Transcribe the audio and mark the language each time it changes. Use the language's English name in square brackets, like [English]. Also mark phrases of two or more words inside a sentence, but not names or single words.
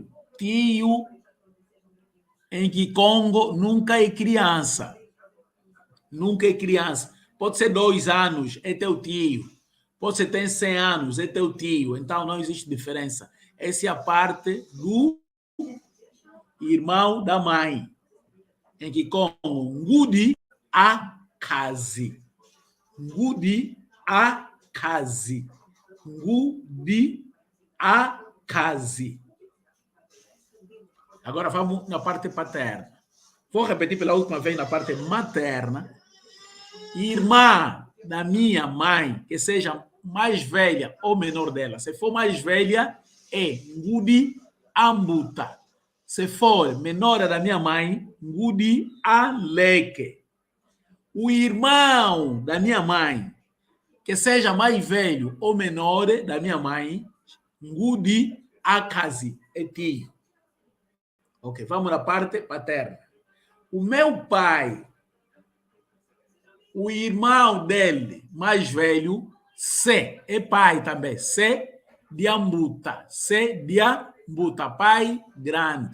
[Portuguese] Tio em Kikongo nunca é criança. Nunca é criança. Pode ser 2 anos, é teu tio. Pode ser ter 100 anos, é teu tio. Então não existe diferença. Essa é a parte do irmão da mãe. Em Kikongo, [Kongo] ngudi akazi. Ngudi akazi. Ngudi akazi. [Portuguese] Agora vamos na parte paterna. Vou repetir pela última vez na parte materna. Irmã da minha mãe, que seja mais velha ou menor dela. Se for mais velha, é [Kongo] ngudi ambuta. [Portuguese] Se for menor da minha mãe, [Kongo] ngudi aleke. [Portuguese] O irmão da minha mãe, que seja mais velho ou menor da minha mãe, [Kongo] ngudi akazi, [Portuguese] é tio. Ok, vamos na parte paterna. O meu pai, o irmão dele, mais velho, se, é pai também, se de ambuta, pai grande.